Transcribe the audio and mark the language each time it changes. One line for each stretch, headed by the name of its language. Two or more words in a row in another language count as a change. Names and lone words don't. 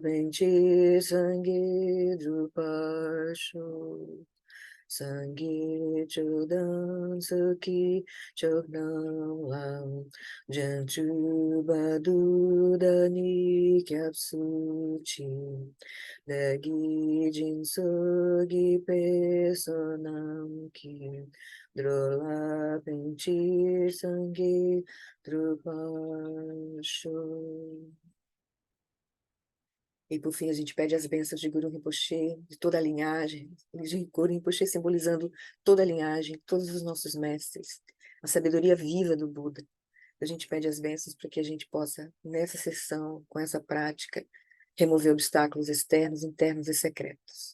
Tibetan: ཕན་ཕྱིར་སངས་རྒྱས་འགྲུབ་པར་ཤོག། སངས་རྒྱས་ཆོས་དང་ཚོགས་ཀྱི་མཆོག་རྣམས་ལ། བྱང་ཆུབ་བར་དུ་བདག་ནི་སྐྱབས་སུ་མཆི། བདག་གིས་སྦྱིན་སོགས་བགྱིས་པའི་བསོད་ནམས་ཀྱིས། འགྲོ་ལ་ཕན་ཕྱིར་སངས་རྒྱས་འགྲུབ་པར་ཤོག.
Portuguese: E por fim a gente pede as bênçãos de Guru Rinpoche, de toda a linhagem, de Guru Rinpoche simbolizando toda a linhagem, todos os nossos mestres, a sabedoria viva do Buda. A gente pede as bênçãos para que a gente possa, nessa sessão, com essa prática, remover obstáculos externos, internos e secretos.